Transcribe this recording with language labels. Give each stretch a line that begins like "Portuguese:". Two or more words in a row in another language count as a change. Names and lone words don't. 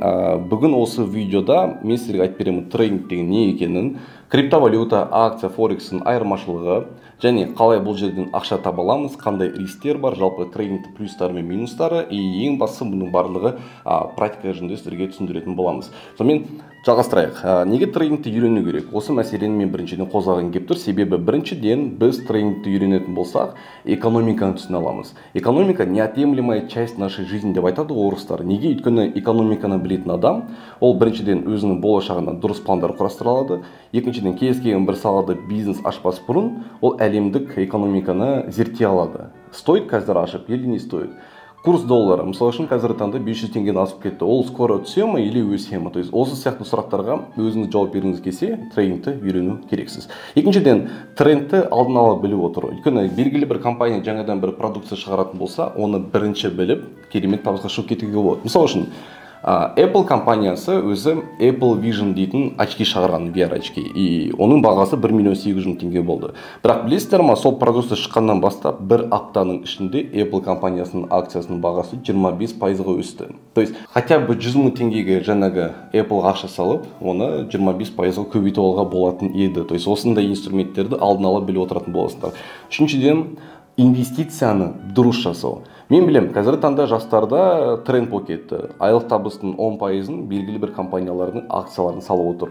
Kazakh: Бүгін осы видеода мен сіздерге айтып беремін трейдинг деген не екенін, криптовалюта, акция, форекстің айырмашылығы, және қалай бұл жерден ақша таба аламыз, қандай рисктер бар, жалпы трейдингтің плюстары мен минустары, и ең бастысы бұның барлығы практика жүзінде сіздерге түсіндіретін боламыз. Сонымен жалғастырайық. Неге трейдингті үйрену керек? Осы мәселені мен біріншіден қозғаған келіп тұр. Себебі біріншіден біз трейдингті үйренетін болсақ, экономиканы түсіне аламыз.
Russian: Экономика неотъемлемая часть нашей жизни
Kazakh: деп айтады орыстар. Неге? Өйткені экономиканы білетін адам, ол біріншіден өзінің болашағына дұрыс пландар құрастыра алады. Екіншіден, кез келген бір салада бизнес ашпас бұрын, ол әлемдік экономиканы зерттей алады. Стоит қазір ашып,
Russian: или не стоит? Курс доллара,
Kazakh: мысалы үшін қазір таңда 500 теңгені асып кетті. Ол скоро түсе ме или өсе ме? То есть осы сияқты сұрақтарға өзіңіз жауап бергіңіз келсе, трейдингті үйрену керексіз. Екіншіден, трендті алдын ала біліп отыр. Өйткені белгілі бір компания жаңадан бір продукция шығаратын болса, оны бірінші біліп, керемет табысқа шығып кетуге болады. Мысалы үшін Apple компаниясы өзі Apple Vision дейтін очки шығарған, VR очки, и оның бағасы 1 миллион 800 мың теңге болды. Бірақ білесіздер ма, сол продукция шыққаннан бастап бір аптаның ішінде Apple компаниясының акциясының бағасы 25%-ға өсті. То есть хотя бы 100 мың теңгеге жаңағы Apple ақша салып, оны 25%-ға көбейтіп алуға болатын еді. То есть осындай инструменттерді алдын ала біліп отыратын боласыздар. Үшіншіден, инвестицияны дұрыс жасау. Мен білем, қазіргі таңда жастарда тренд болып кетті. Айлық табыстың 10%-ын белгілі бір компаниялардың акцияларын салып отыр.